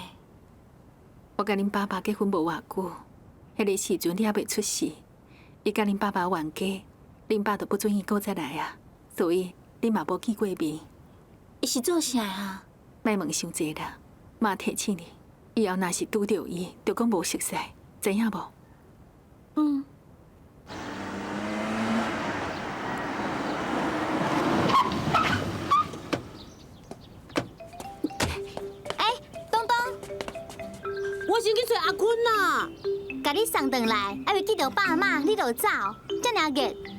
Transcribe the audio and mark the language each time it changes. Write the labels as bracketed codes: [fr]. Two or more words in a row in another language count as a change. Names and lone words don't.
[nan] 我甲恁爸爸结婚无偌久，迄个时阵你还未出世，伊甲恁爸爸冤家，恁爸就不准伊搁再来啊，所以恁嘛无见过面。伊是做啥哈？莫问伤济啦，妈提醒你，以后若是拄着伊，就讲无熟悉，知影无？嗯。东东，我先去找阿坤啦。甲你送转来，还未记到爸妈，你就走，遮尔热。